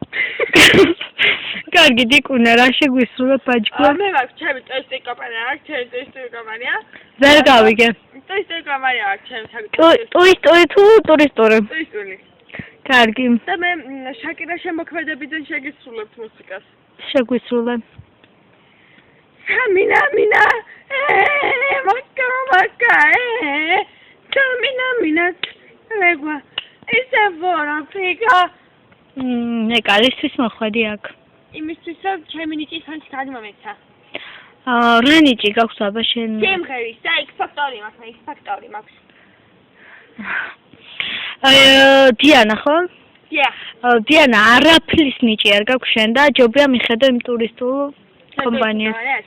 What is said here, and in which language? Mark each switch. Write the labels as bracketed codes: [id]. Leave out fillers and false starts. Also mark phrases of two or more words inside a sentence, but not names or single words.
[ka] კარგი, დიკუნა, რა შეგვისურვებ ბაჯგუა? მე მაქვს ჩემი ტესტი კომპანია, აქვს ჩემი ტესტი კომპანია. ვერ გავიგე. ტესტი კომპანია აქვს ჩემი ტურისტული თუ ტურისტული? ტურისტული. კარგი. და მე შაკირა შემოქმედებიდან შეგისრულებთ მუსიკას. შეგვისრულებ. Samina mina, maka, Samina, regua, it's a vorafika. Egalistvis მოხვედი აქ. იმისთვის რომ ჩემი ნიჭის ფანს გადმომეცა. რა ნიჭი გაქვს აბა შენ? ჩემღერის და X Factor-ი მაქვს, X Factor-ი მაქვს. დიანა ხო? დიანა, არაფრის ნიჭი არ გაქვს შენ და ჯობია მიხედო იმ ტურისტულ კომპანიას.